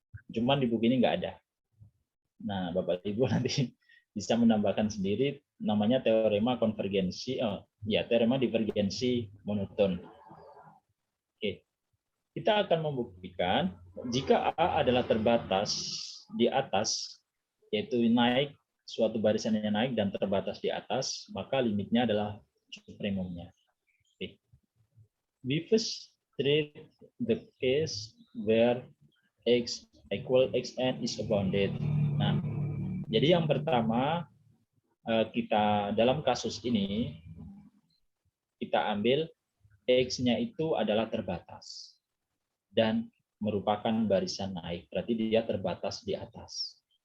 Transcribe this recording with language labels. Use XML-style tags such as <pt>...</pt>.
<id>Cuman di buku ini nggak ada. Nah, Bapak Ibu nanti bisa menambahkan sendiri namanya teorema konvergensi, teorema divergensi monoton. Oke. Kita akan membuktikan jika A adalah terbatas di atas, yaitu naik, suatu barisan yang naik dan terbatas di atas, maka limitnya adalah supremumnya. Oke.</id> <en>We first treat the case where X equal Xn is bounded.</en> <id>Nah, jadi yang pertama kita dalam kasus ini kita ambil X-nya itu adalah terbatas dan merupakan barisan naik, berarti dia terbatas di atas.</id>